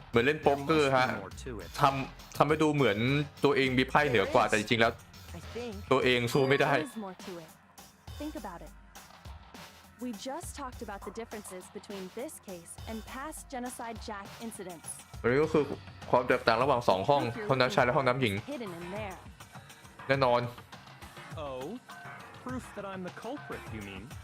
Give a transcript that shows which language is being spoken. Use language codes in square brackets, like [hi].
[th] เหมือนเล่นโป๊กเกอร์ฮะ ทำให้ดูเหมือนตัวเองมีไพ่เหนือกว่าแต่จริงๆแล้ว [en] I think. [th] ตัวเองสู้ไม่ได้ [en] There is more to it. Think about it. We just talked about the differences between this case and past genocide Jack incidents. [th] อันนี้ก็คือความแตกต่างระหว่าง2ห้องห้องน้ำชายและห้องน้ำหญิง [en] Hidden in there. [th] แน่นอน [en] Oh? Proof that I'm the culprit, you mean?